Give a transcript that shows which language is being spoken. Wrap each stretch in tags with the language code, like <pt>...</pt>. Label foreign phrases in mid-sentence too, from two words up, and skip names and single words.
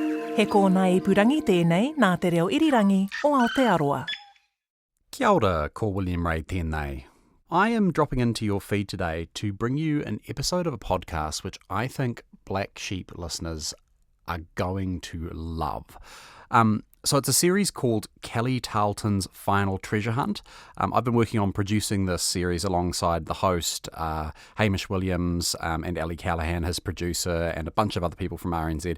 <mi>He kōna ipurangi tēnei nā te reo irirangi o Aotearoa. Kia ora, ko William Ray tēnei.</mi> <en>I am dropping into your feed today to bring you an episode of a podcast which I think Black Sheep listeners are going to love. So it's a series called Kelly Tarlton's Final Treasure Hunt. I've been working on producing this series alongside the host, Hamish Williams, and Ali Callahan, his producer, and a bunch of other people from RNZ.</en>